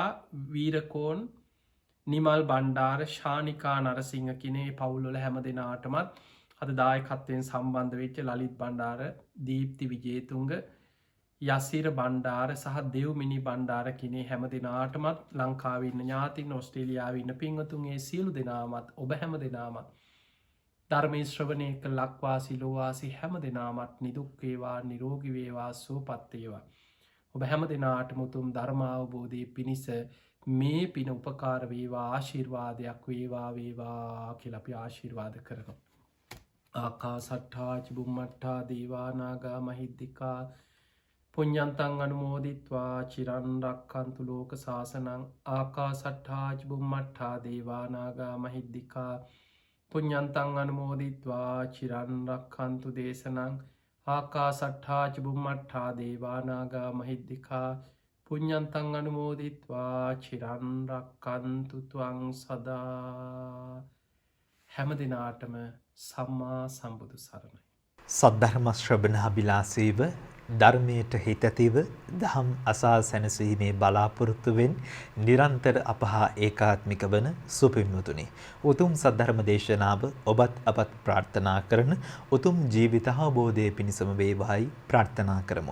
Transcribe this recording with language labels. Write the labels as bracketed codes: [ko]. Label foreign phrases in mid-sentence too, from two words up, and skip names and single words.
[si] වීරකෝන් නිමල් බණ්ඩාර ශානිකා නරසිංහ කිනේ පවුල්ලොල හැම දෙනාටමත් අද දායකත්වයෙන් සම්බන්ධ වෙච්ච ලලිත් බණ්ඩාර දීප්ති විජේතුන්ග යසිර බණ්ඩාර සහ දෙව්මිනි බණ්ඩාර කිනේ හැම දෙනාටමත් ලංකාවන්න ඥාතින් ඔස්ට්‍රේලියාවන්න පින්වතුන්ගේ සියලු දෙනාමත් ඔබ හැම දෙනාමත් ධර්මය ශ්‍රවණය කළ ලක්වාසි ලෝවාසි හැම දෙනාමත් නිදුක්වේවා නිරෝගිවේවා සුවපත්තේවා. ඔබ හැම දෙනාට මුතුම් ධර්මාවබෝධය පිණිස මේ පින උපකාර වේවා ආශිර්වාදයක් වේවා වේවා කියලපි ආශිර්වාද කරනවා. [pi] ආකා සට්ඨාච බුම්මට්ටා දේවානාගා මහිද්දිකා පුඤ්ඤන්තං අනුමෝදිත්වා චිරන්රක්කන්තු ලෝක සාසනං ආකා සට්ඨාච බුම්මට්ටා දේවානාගා මහිද්දිකා පුඤ්ඤන්තං අනුමෝදිත්වා චිරන්රක්කන්තු දේශනං ආකා සට්ඨාච බුම්මට්ටා දේවානාගා මහිද්දිකා පුඤ්ඤන්තං අනුමෝදිත්වා චිරන්රක්කන්තු ත්වං සදා. [si] හැම දිනාටම සම්මා සම්බුදු සරණයි. සද්ධර්ම ශ්‍රවණාබිලාසීව ධර්මයට හිතැතිව දහම් අසා සැනසීමේ බලාපොරොත්තුවෙන් නිරන්තර අපහා ඒකාත්මික වන සුපින්වතුනි. උතුම් සද්ධර්ම දේශනාව ඔබත් අපත් ප්‍රාර්ථනා කරන උතුම් ජීවිත අවබෝධය පිණිසම වේවායි ප්‍රාර්ථනා කරමු.